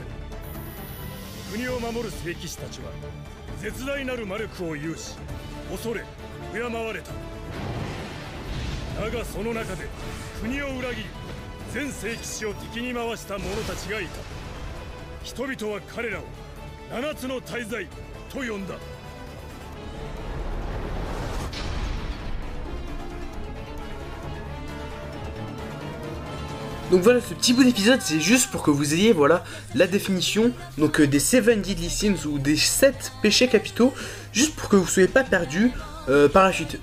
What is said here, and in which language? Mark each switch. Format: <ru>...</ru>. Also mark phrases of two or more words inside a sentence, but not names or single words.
<ja>国を守る聖騎士たちは絶大なる魔力を有し恐れ敬われた。だがその中で国を裏切り全聖騎士を敵に回した者たちがいた。人々は彼らを七つの大罪と呼んだ。</ja> <fr>Donc voilà, ce petit bout d'épisode, c'est juste pour que vous ayez voilà la définition donc des 7 Deadly Sins ou des 7 péchés capitaux, juste pour que vous ne soyez pas perdus par la suite.</fr>